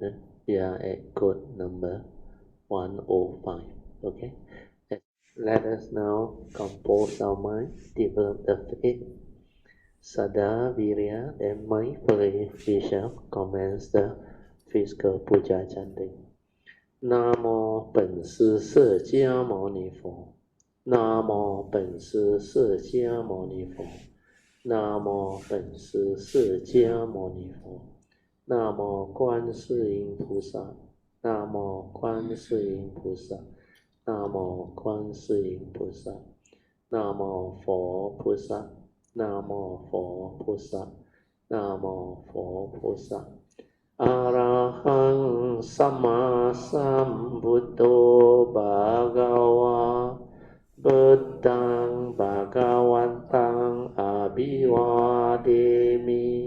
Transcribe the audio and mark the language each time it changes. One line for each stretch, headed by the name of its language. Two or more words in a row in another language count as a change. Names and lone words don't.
English: We are at code number 105. Okay? Let us now compose our mind, develop the faith. Sada Virya, then mindfully we shall commence the physical Puja chanting.
Chinese: Namo 本师释迦牟尼佛 Namo 本师释迦牟尼佛 Namo 本师释迦牟尼佛 Namo 观世音菩萨 Namo 观世音菩萨 Namo 观世音菩萨 Namo 佛菩萨นะโม佛
Pali: พุทธะนะโม
Chinese: 佛
Pali: พุทธะอะระหังสัมมาสัมพุทโธภะคะวะพุทธังภะคะวันตังอะภิวาเทมิ